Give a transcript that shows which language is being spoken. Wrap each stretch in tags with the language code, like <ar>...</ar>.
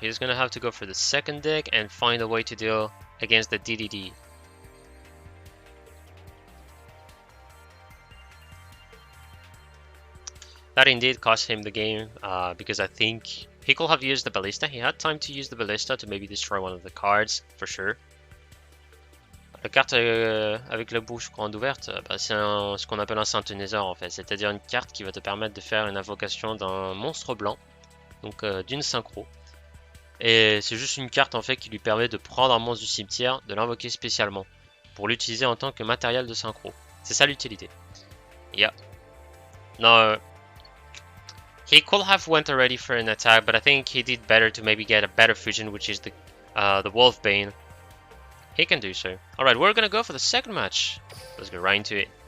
<en>He's gonna have to go for the second deck and find a way to deal against the DDD. That indeed cost him the game, because I think he could have used the Ballista. He had time to use the Ballista to maybe destroy one of the cards, for sure.</en> <fr>La carte avec la bouche grande ouverte, bah, c'est ce qu'on appelle un synthétiseur en fait, c'est-à-dire une carte qui va te permettre de faire une invocation d'un monstre blanc, donc d'une synchro. Et c'est juste une carte en fait qui lui permet de prendre un monstre du cimetière, de l'invoquer spécialement, pour l'utiliser en tant que matériel de synchro. C'est ça l'utilité. Yeah.</fr> <en>No, he could have went already for an attack, but I think he did better to maybe get a better fusion, which is the Wolfbane. He can do so. Alright, we're gonna go for the second match. Let's go right into it.</en>